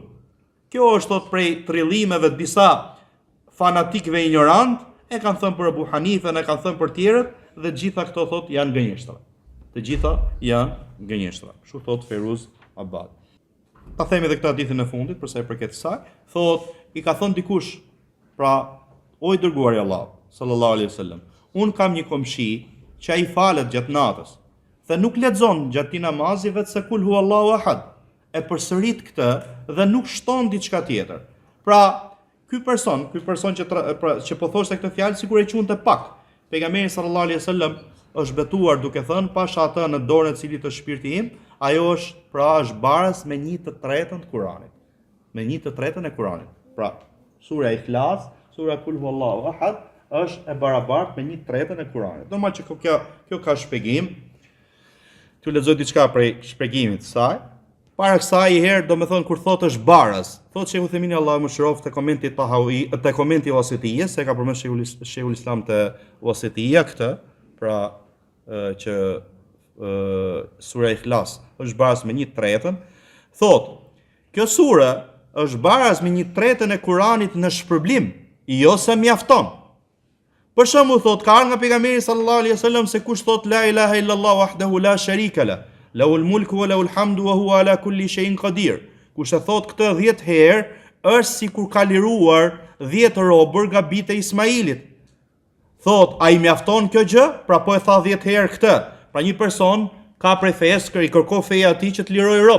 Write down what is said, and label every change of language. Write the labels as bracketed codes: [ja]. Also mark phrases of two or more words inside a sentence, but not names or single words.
[sq] Kjo është thot prej trillimeve të disa fanatikëve ignorant, e kanë thënë për Abu Hanife, e kanë thënë për tjerët, dhe gjitha këto thot janë gënjeshtra. Të gjitha janë gënjeshtra. Kështu thot Feruz Abad. Ta themi edhe këtë hadithin e fundit, përsa i përket kësaj, thot, i ka thënë dikush, pra, o i dërguari Allah, [ar] صلى الله عليه وسلم, [sq] un kam një komshi që ai falet gjatë natës, dhe nuk lexon gjatë t'i namazit vetë se [ar] قل هو الله أحد. [sq] E përsërit këtë dhe nuk shton diçka tjetër. Pra, ky person që po thoshte këtë fjalë sikur e quante pak. Pejgamberi [ar] صلى الله عليه وسلم [sq] është betuar duke thënë pash atë në dorën e cilit është shpirti im, ajo është barës me 1/3 të Kuranit. Me 1/3 e Kuranit. Pra, sura Ikhlas, sura [ar] قل هو الله أحد [sq] është e barabartë me 1/3 e Kuranit. Normal që kjo ka shpjegim. T'ju lexoj diçka prej shpjegimit të saj. Para kësaj i herë do me thonë kur thotë është barës. Thotë Shehu Themini Allahu më shëroft te komenti Tahawi, te komenti Wasitiyya, se ka përmend Shehu Islam te Wasitiyya këtë, pra që sura Ikhlas është barës me 1/3. Thotë, kjo sura është barës me 1/3 e Kuranit në shpërblim, jo se mjafton. Për shembull thot ka nga pejgamberi [ar] صلى الله عليه وسلم [sq] se kush thot [ar] لا إله إلا الله وحده لا شريك له, له الملك وله الحمد وهو على كل شيء قدير. [sq] Kush e thot këtë 10 herë, është sikur ka liruar 10 robër nga bijtë e Ismailit. Thot, a i mjafton kjo gjë? Pra po e tha 10 herë këtë. Pra një person ka prej fejës, i kërko feja ati që të liroj rob.